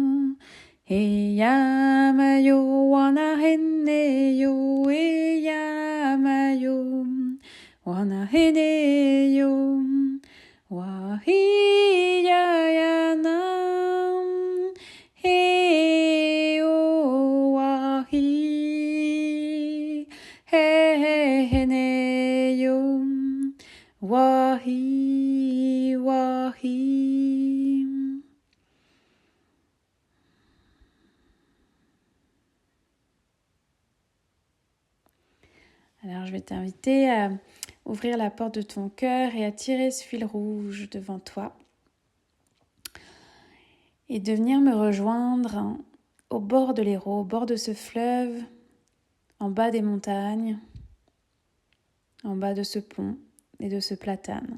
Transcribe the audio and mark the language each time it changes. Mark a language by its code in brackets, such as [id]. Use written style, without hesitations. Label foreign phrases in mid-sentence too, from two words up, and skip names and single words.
[fr] eyamayo wana heneyo, eyamayo wana heneyo, wahiyayana, heyo wahi, heneyo, wahi, wahi. Alors je vais t'inviter à ouvrir la porte de ton cœur et à tirer ce fil rouge devant toi et de venir me rejoindre au bord de l'Hérault, au bord de ce fleuve, en bas des montagnes, en bas de ce pont et de ce platane.